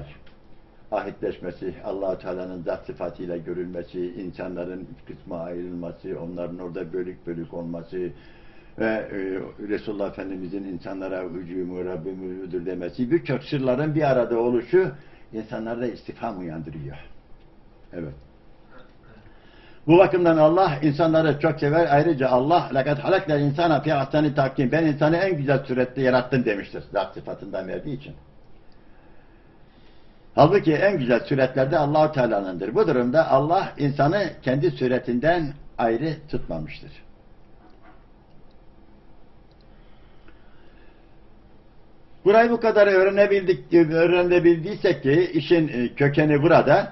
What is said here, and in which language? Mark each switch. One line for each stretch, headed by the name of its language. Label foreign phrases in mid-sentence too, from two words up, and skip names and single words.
Turkish: Ahitleşmesi, Allah-u Teala'nın zat sıfatıyla görülmesi, insanların üç kısma ayrılması, onların orada bölük bölük olması ve Resulullah Efendimiz'in insanlara hücumu, Rabbim ödül demesi, birçok sırların bir arada oluşu insanlarda istifham uyandırıyor. Evet. Bu bakımdan Allah insanları çok sever. Ayrıca Allah
Arabic: لَقَدْ حَلَقْنَا الْاِنْسَانَ فِي اَحْسَنِ تَقْوِيمٍ
Turkish: ben insanı en güzel surette yarattım demiştir. Zat sıfatından verdiği için. Halbuki en güzel suretlerde Allah-u Teala'nındır. Bu durumda Allah insanı kendi suretinden ayrı tutmamıştır. Burayı bu kadar öğrenebildiysek ki işin kökeni burada.